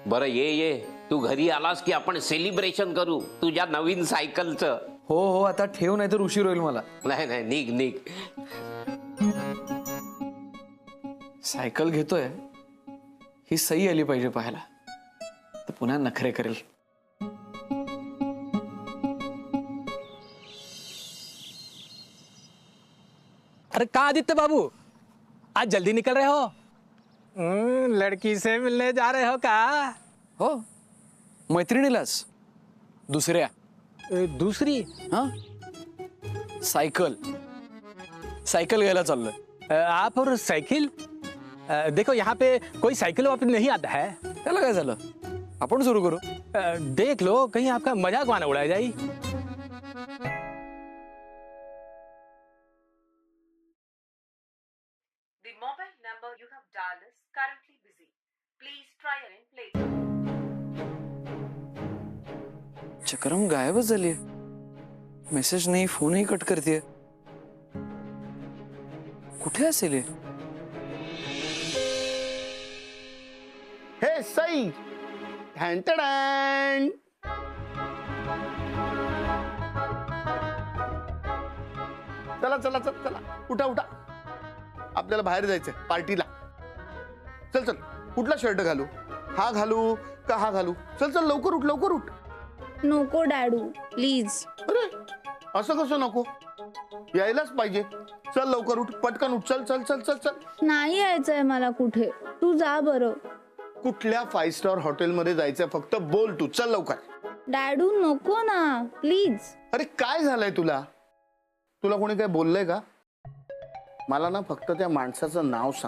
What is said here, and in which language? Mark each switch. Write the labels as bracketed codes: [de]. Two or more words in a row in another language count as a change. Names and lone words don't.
[mr] बरं ये तू घरी आलास की आपण सेलिब्रेशन करू तुझ्या नवीन सायकलचं. हो हो, आता ठेव, नाही तर उशीर होईल मला. नाही निघ निघ. सायकल घेतोय ही सही आली पाहिजे पाहायला, तर पुन्हा नखरे करेल. [hi] अरे कहाँ आदित्य बाबू, आज जल्दी निकल रहे हो? लड़की से मिलने जा रहे हो का? [mr] हो, मैत्रिणीलाच. दुसऱ्या. [hi] दूसरी? [mr] हा, सायकल सायकल घ्यायला चाललोय. [hi] आप और साइकिल? देखो यहाँ पे कोई साइकिल वापस नहीं आता है. [mr] त्याला काय झालं, आपण सुरू करू. [hi] देख लो कहीं आपका मजाक वाना उड़ाया जाए. [en] The mobile number you have dialed is currently busy. Please try again later. [mr] चक्रम गायबच झाली. मेसेज नाही, फोनही कट करते. कुठे असेल हे? हे सई. टॅन. चला चला चला चला, उठा उठा, आपल्याला बाहेर जायचंय पार्टीला. चल चल, कुठला शर्ट घालू? हा घालू का हा घालू? चल चल, लवकर उठ लवकर उठ. नको डॅडू, प्लीज. अरे असं कसं नको? यायलाच पाहिजे. चल लवकर उठ, पटकन उठ. चल चल चल चल चल. नाही यायचंय मला कुठे, तू जा बरं. कुठल्या 5 स्टार हॉटेलमध्ये जायचंय फक्त बोल तू. चल लवकर. डॅडू नको ना, प्लीज. अरे काय झालंय तुला? तुला कोणी काय बोललंय का? मला ना फक्त त्या माणसाचं नाव सांग.